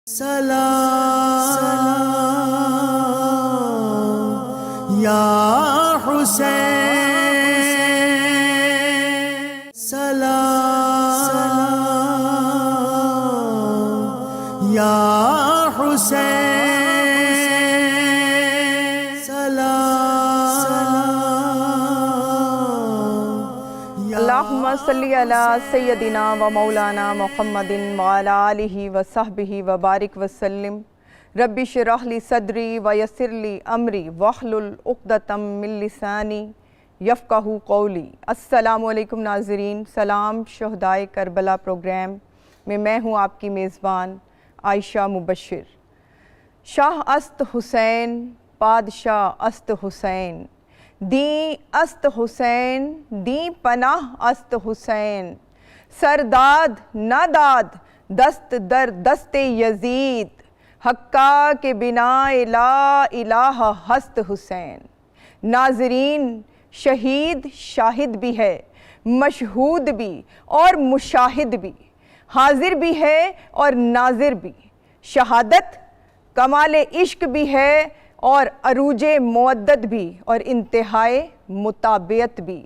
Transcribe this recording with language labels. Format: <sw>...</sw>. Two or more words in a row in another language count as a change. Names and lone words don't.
<ur>سلام یا حسین، سلام یا حسین، سلام</ur> <ar>اللہم صلی علی سیدنا و مولانا محمد وعلی آلہ وصحبہ وبارک وسلم۔ رب اشرح لی صدری ویسر لی امری واحلل عقدۃ من لسانی یفقہوا قولی۔</ar> <ur>السلام علیکم ناظرین، سلام شہدائے کربلا پروگرام میں ہوں آپ کی میزبان عائشہ مبشر۔</ur> <fa>شاہ است حسین، پادشاہ است حسین، دیں است حسین، دیں پناہ است حسین، سرداد ناداد دست در دست یزید، حقا کے بنا</fa> <ar>لا الہ</ar> <fa>ہست حسین۔</fa> <ur>ناظرین، شہید شاہد بھی ہے، مشہود بھی اور مشاہد بھی، حاضر بھی ہے اور ناظر بھی، شہادت کمال عشق بھی ہے اور عروج مودت بھی، اور انتہائے مطابعت بھی۔</ur>